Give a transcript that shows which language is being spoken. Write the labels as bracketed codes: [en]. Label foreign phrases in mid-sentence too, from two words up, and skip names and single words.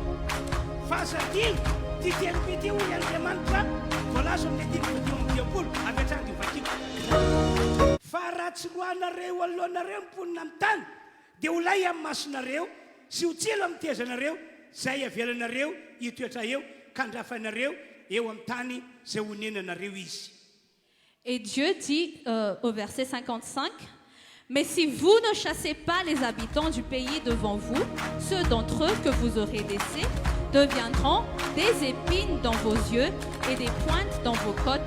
[mg] Zay avelanareo itoetra eo kandrafanareo eo amin'ny tany zay honenanareo izy. [fr] Et Dieu dit au verset 55, mais si vous ne chassez pas les habitants du pays devant vous, ceux d'entre eux que vous aurez laissés deviendront des épines dans vos yeux et des pointes dans vos côtes.